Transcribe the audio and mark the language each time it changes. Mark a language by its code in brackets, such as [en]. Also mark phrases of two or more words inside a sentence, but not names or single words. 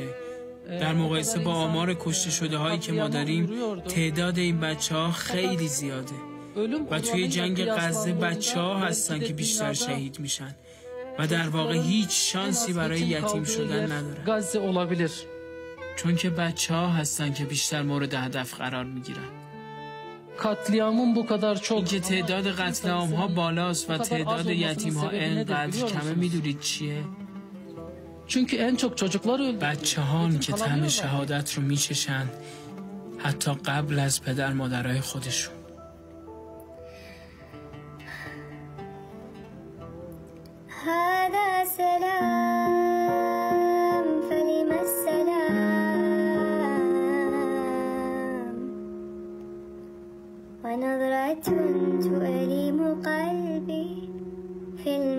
[fa] در مقایسه با آمار کشته شده هایی که ما داریم، تعداد این بچه ها خیلی زیاده و توی جنگ غزه بچه ها هستن که بیشتر شهید میشن و در واقع هیچ شانسی برای یتیم شدن ندارن، چون که بچه ها هستن که بیشتر مورد هدف قرار میگیرن. [tr] katliamın bu kadar çok [fa] این که تعداد قتل عام ها بالاست و تعداد یتیم ها اینقدر کمه میدونید چیه؟ [tr] çünkü en çok çocuklar öldü. [fa] بچه هان که طعم شهادت رو میچشن حتی قبل از پدر مادرای خودشون. هذا سلام فلم السلام ونظرة تؤلم قلبي في